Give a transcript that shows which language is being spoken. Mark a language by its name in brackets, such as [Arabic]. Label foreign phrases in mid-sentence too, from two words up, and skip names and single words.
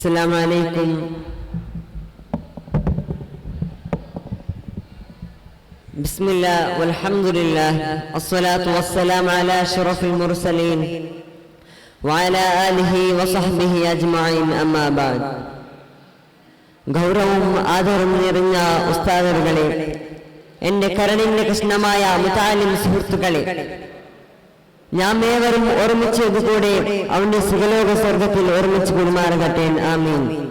[Arabic] السلام عليكم. بسم الله والحمد لله الصلاة والسلام على أشرف المرسلين وعلى آله وصحبه أجمعين أما بعد. [Malayalam] ഗൗരവവും ആദരവും നിറഞ്ഞ ഉസ്താദുകളെ, എന്റെ കരണിന്റെ കൃഷ്ണമായ മുതാലിം സുഹൃത്തുക്കളെ, നാം ഏവരും ഒരുമിച്ച് ഇതുകൂടെ അവന്റെ സുഖലോക സ്വർഗത്തിൽ ഒരുമിച്ച് കുടുമാറകട്ടെ. ആമീൻ.